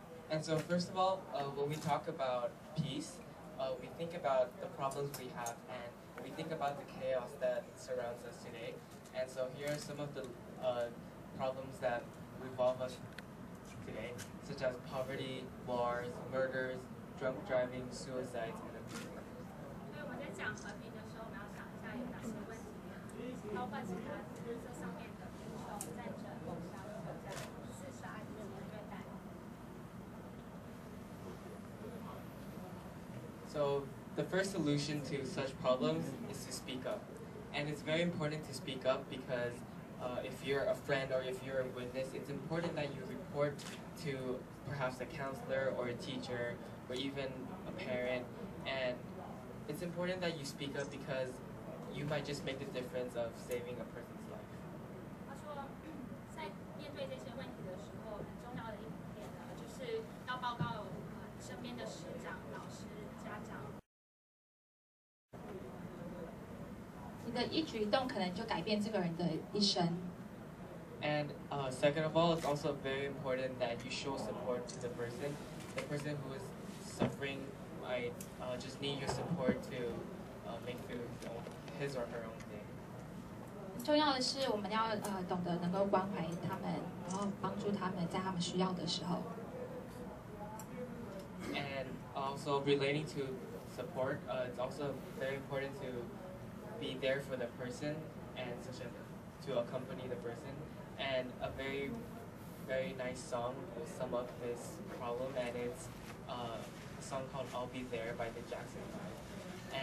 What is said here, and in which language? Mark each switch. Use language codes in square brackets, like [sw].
[en] And so first of all, when we talk about peace, we think about the problems we have and we think about the chaos that surrounds us today. And so here are some of the problems that revolve us today, such as poverty, wars, murders, drunk driving, suicides, and abuse. [zh] 所以我们在讲和平的时候，我们要想一下有哪些问题，包括其他这上面的贫穷、战争、谋杀、挑战、自杀以及虐待。 [en] So the first solution to such problems is to speak up, and it's very important to speak up because if you're a friend or if you're a witness, it's important that you report to perhaps a counselor or a teacher or even a parent, and it's important that you speak up because you might just make the difference of saving a person's life. [zh] 他说，在面对这些问题的时候，很重要的一点呢，就是要报告身边的师长、老师、家长。你的一举一动可能就改变这个人的一生。 [en] And second of all, it's also very important that you show support to the person. The person who is suffering might just need your support to make through his or her own thing. [zh] 重要的是，我们要懂得能够关怀他们，然后帮助他们在他们需要的时候。 [en] And also relating to support, it's also very important to be there for the person and to accompany the person. And a very, very nice song will sum up this problem, and it's a song called "I'll Be There" by the Jackson 5.